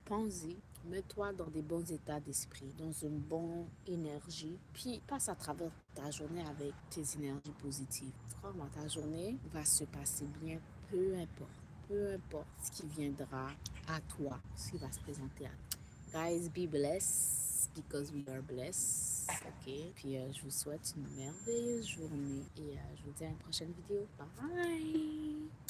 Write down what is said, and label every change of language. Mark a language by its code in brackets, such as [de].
[fr] Pense-y, mets-toi dans des bons états d'esprit, dans une bonne énergie, puis passe à travers ta journée avec tes énergies positives. Crois-moi, ta journée va se passer bien, peu importe. Peu importe ce qui viendra à toi, ce qui va se présenter à toi. [en] Guys, be blessed because we are blessed. OK? [fr] Puis je vous souhaite une merveilleuse journée et je vous dis à une prochaine vidéo. Bye!